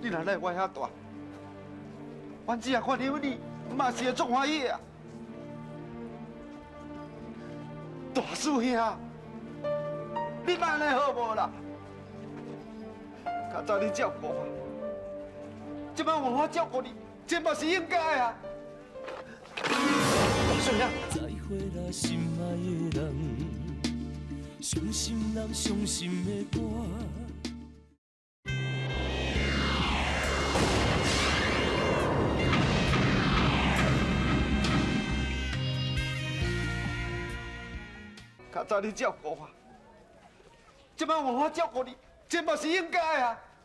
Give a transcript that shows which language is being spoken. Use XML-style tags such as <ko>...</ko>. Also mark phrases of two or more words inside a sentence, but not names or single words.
<nan>你若来我遐大，阮只要看到你，嘛是会足欢喜啊！大叔兄，你莫安尼好无啦？较早你照顾我，即摆换我照顾你，这嘛是应该啊！大叔兄。再会啦，心爱的人，伤心人伤心的歌。较早你照顾我，即摆换我照顾你，这嘛是应该啊！</nan>